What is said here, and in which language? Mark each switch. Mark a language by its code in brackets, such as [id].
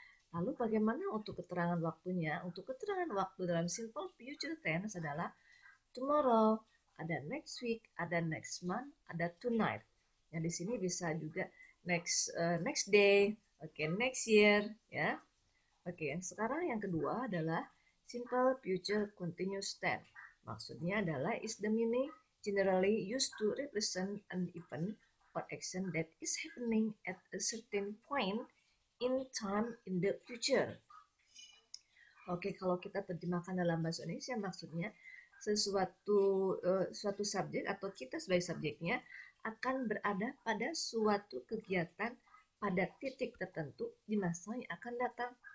[id] Lalu bagaimana untuk keterangan waktunya? Untuk keterangan waktu dalam simple future tense adalah tomorrow, ada next week, ada next month, ada tonight. Yang di sini bisa juga next day, oke, next year, ya. Oke, sekarang yang kedua adalah simple future continuous tense. Maksudnya adalah [en] is the meaning generally used to represent an event or action that is happening at a certain point in time in the future. [id] Oke, kalau kita terjemahkan dalam bahasa Indonesia maksudnya suatu subjek atau kita sebagai subjeknya akan berada pada suatu kegiatan pada titik tertentu di masa yang akan datang.